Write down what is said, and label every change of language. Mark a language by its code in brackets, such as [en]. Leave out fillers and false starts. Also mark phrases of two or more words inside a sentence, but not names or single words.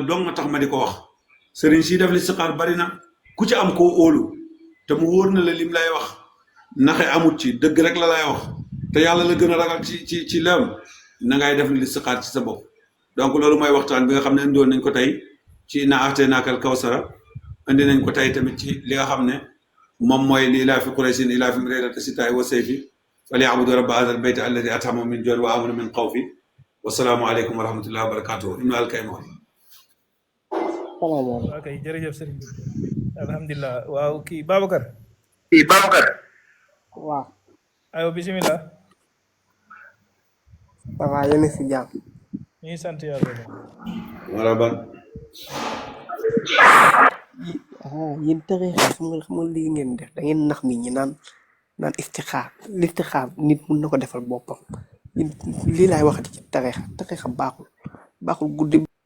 [wo] dong nga tax ma di ko wax sëriñ si def listixaar bari na ku ci am koo óolu te mu wóor na la lim lay wax naxe amut ci dëgg rek la lay wax te yàlla la gën a ragal ci leem na ngay def listixaar ci sa bopp donc loolu mooy waxtaan bi nga xam ne indiwoon nañ ko tey ci [ar] إنا أعطيناك الكوثر [wo] indi nañ ko tey tamit ci li nga xam ne moom mooy li [ar] لإيلاف قريش إيلافهم رحلة الشتاء والصيف فليعبدوا رب هذا البيت الذي أطعمهم من جوع وآمنهم من خوف والسلام عليكم ورحمة الله وبركاته [wo] Ibn al-Kaymor ok jërëjëf sëriñ bi alhamdulilah waaw kii Babacar waaw ayo bisimilah ça va yéen a si jàmm ñu ngi sant yàlla wala ban yéen tarixa xam nga lii ngeen def da ngeen nax nit ñi naan istixaar nit mun na ko defal boppam yéen lii laay waxati ci tarixa baaxul guddi